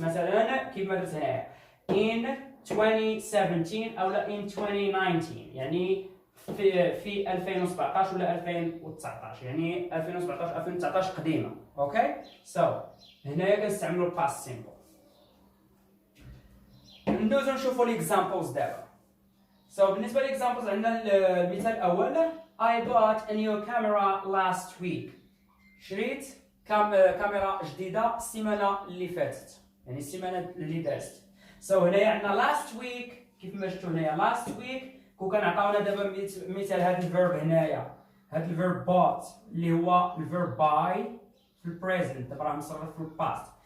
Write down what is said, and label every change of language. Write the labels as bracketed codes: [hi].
[ar] مثلا كيف ما درت هنايا [en] in 2017 [ar] اولا [en] in 2019، [ar] يعني في 2017 ولا 2019، يعني 2017 2019 قديمه. اوكي، هنايا كنستعملوا الباست سيمبل. ندوزو نشوفوا ليكزامبلز دابا. بالنسبه ليكزامبلز عندنا المثال الاول [en] I bought a new camera last week. [ar] شريت كاميرا جديده السيمانه اللي فاتت، يعني السيمانه اللي دازت. هنايا عندنا [en] last week [ar] كيف ما شفتوا هنايا last week. كون كنعطيونا دابا مثال هذا الفيرب هنايا، هذا الفيرب bought اللي هو الفيرب buy في البريزنت، دابا راه مصرف في الباست.